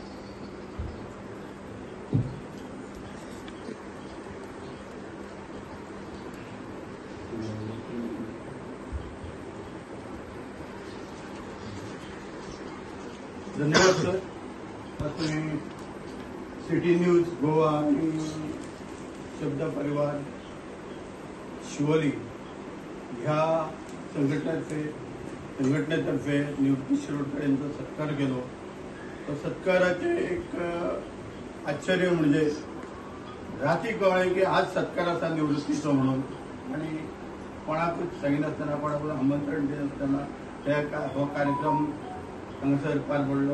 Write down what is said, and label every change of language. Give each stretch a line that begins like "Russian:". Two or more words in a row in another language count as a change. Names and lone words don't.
Konkani: धन्यवाद सर. तुम्ही सिटी न्यूज गोवा आणि शब्द परिवार शिवोली ह्या संघटनेतर्फे निवृत्ती शिरोडकर यांचा सत्कार केलो. तो सत्काराचे एक आश्चर्य म्हणजे राती कळ्ळें की आज सत्कार आसा निवृत्तीचो म्हणून आणि कोणाकूच सांगिनासतना कोणाकूच आमंत्रण दिनासतना हो कार्यक्रम हांगासर पार पडलो.